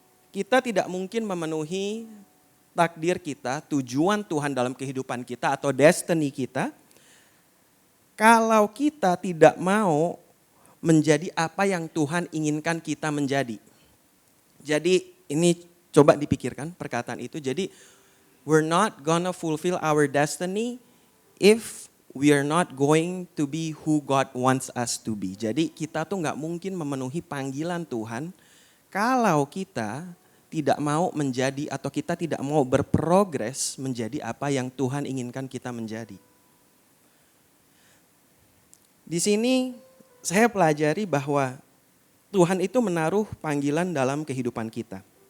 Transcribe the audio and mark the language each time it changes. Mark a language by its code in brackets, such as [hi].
[id] Kita tidak mungkin memenuhi takdir kita, tujuan Tuhan dalam kehidupan kita atau destiny kita, kalau kita tidak mau menjadi apa yang Tuhan inginkan kita menjadi. Jadi ini coba dipikirkan perkataan itu. [en] Jadi we're not gonna fulfill our destiny if we are not going to be who God wants us to be. [id] Jadi kita tuh nggak mungkin memenuhi panggilan Tuhan kalau kita tidak mau menjadi atau kita tidak mau berprogres menjadi apa yang Tuhan inginkan kita menjadi. Di sini saya pelajari bahwa Tuhan itu menaruh panggilan dalam kehidupan kita.